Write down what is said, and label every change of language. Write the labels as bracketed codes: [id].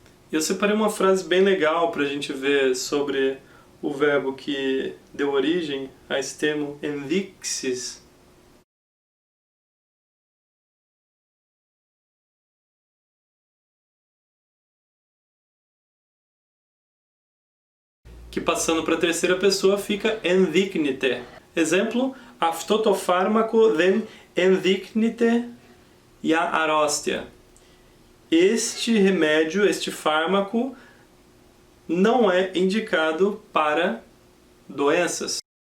[pt] Eu separei uma frase bem legal para a gente ver sobre o verbo que deu origem a esse termo envixis. que passando para a terceira pessoa fica ενδείκνυται. [el] Exemplo, αυτό το φάρμακο δεν ενδείκνυται για αρρώστια. [pt] Este remédio, este fármaco, não é indicado para doenças.